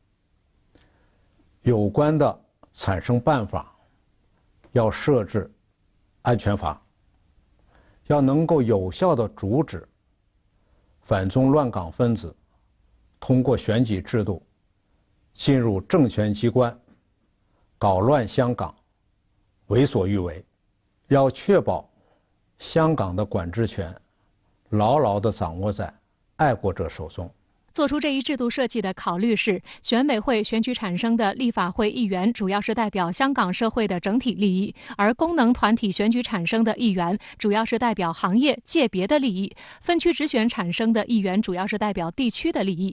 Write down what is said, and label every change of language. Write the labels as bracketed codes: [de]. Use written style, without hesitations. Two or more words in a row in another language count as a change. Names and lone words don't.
[zh] 有關的產生辦法要設置安全法，要能夠有效地阻止反中亂港分子通過選舉制度進入政權機關，搞亂香港，為所欲為，要確保香港的管制權牢牢地掌握在愛國者手中。做出这一制度设计的考虑是，选委会选举产生的立法会议员主要是代表香港社会的整体利益，而功能团体选举产生的议员主要是代表行业界别的利益，分区直选产生的议员主要是代表地区的利益。